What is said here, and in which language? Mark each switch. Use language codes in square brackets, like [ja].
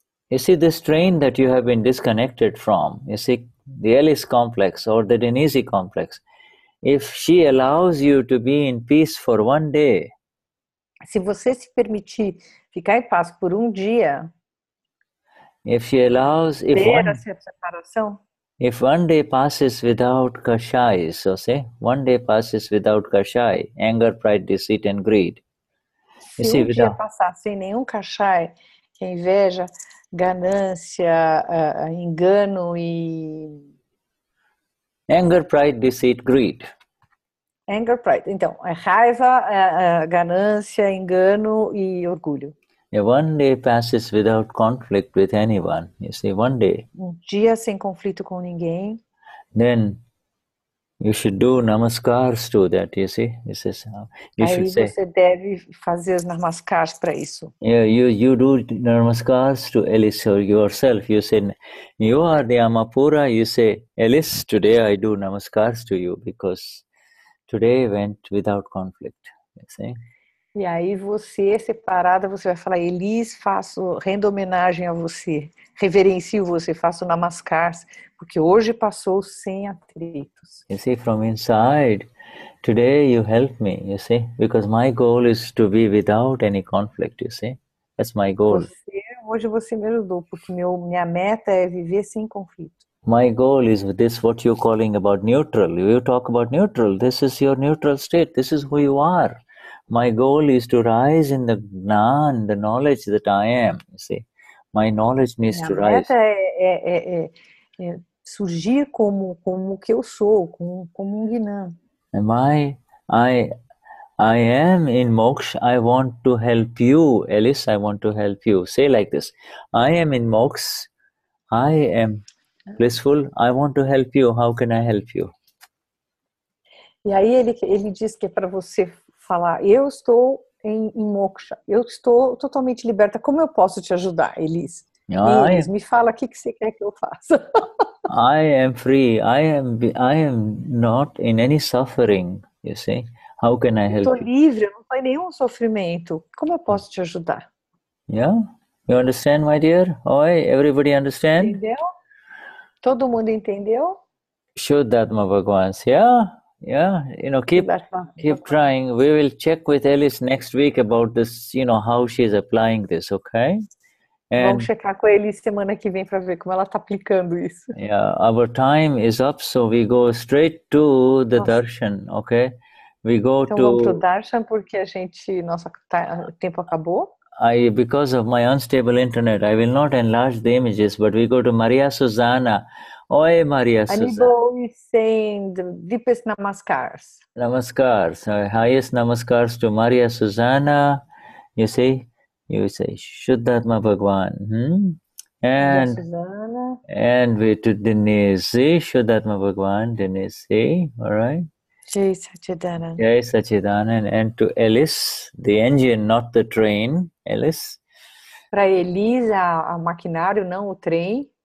[en] You see, this train that you have been disconnected from, you see, the Alice complex or the Denise complex, if she allows you to be in peace for one day, [pt] se você se permitir ficar em paz por dia, [en] if she allows, [pt] ter essa separação, [en] if one day passes without kashai, so say, one day passes without kashai, anger, pride, deceit, and greed. [pt] Se dia passar sem nenhum kashai, que é inveja, ganância, engano e... [en] Anger, pride, deceit, greed. Anger, pride. [pt] Então, é raiva, ganância, engano e orgulho. [en] One day passes without conflict with anyone. You see, one day. [pt] Dia sem conflito com ninguém. [en] Then you should do namaskars to that. You see, this is you [pt] Aí [en] should say. [pt] Você deve fazer os namaskars para isso. [en] Yeah, you do namaskars to Alice or yourself. You say, you are the Amapura. You say, Alice, today I do namaskars to you because today went without conflict. You see. [pt] E aí você, separada, você vai falar, Elis, rendo homenagem a você, reverencio você, faço namaskars, porque hoje passou sem atritos. [en] You see, from inside, today you help me, you see, because my goal is to be without any conflict, you see. That's my goal. [pt] Hoje você me ajudou, porque minha meta é viver sem conflito. [en] My goal is this, what you're calling about neutral. You talk about neutral. This is your neutral state. This is who you are. My goal is to rise in the Gnan, the knowledge that I am. You see, my knowledge needs to rise. [pt] Minha meta é surgir como o que eu sou, como Gnan. [en] I am in moksha. I want to help you, Alice. I want to help you. Say like this: I am in moksha. I am blissful. I want to help you. How can I help you? [pt] E aí ele diz que é para você falar, eu estou em moksha, eu estou totalmente liberta, como eu posso te ajudar, Elis? Elis, me fala o que você quer que eu faça. [en] I am free, I am not in any suffering, you see. How can I help you? [pt] Eu estou livre, eu não estou em nenhum sofrimento, como eu posso te ajudar? [en] Yeah, you understand, my dear? Oi, everybody understand? [pt] Entendeu? Todo mundo entendeu? [en] Shuddhatma Bhagwans, yeah. Yeah, keep trying. We will check with Alice next week about this, how she's applying this, okay? [pt] Vamos checar com a Alice semana que vem para ver como ela está aplicando isso. [en] Yeah, our time is up, so we go straight to the darshan, okay? We go [pt] então vamos pro darshan porque nosso tempo acabou. [en] Because of my unstable internet, I will not enlarge the images, but we go to Maria Susana. Oi, Maria Susana. Anibal is saying the deepest namaskars. Namaskars. Highest namaskars to Maria Susana. You say Shuddhatma Bhagwan. And we to Denise. Shuddhatma Bhagwan, Denise. All right. Jai Sachidanand. Jai Sachidanand. And to Alice, the engine, not the train. Alice. [pt] Para Elis, a maquinário, não o trem.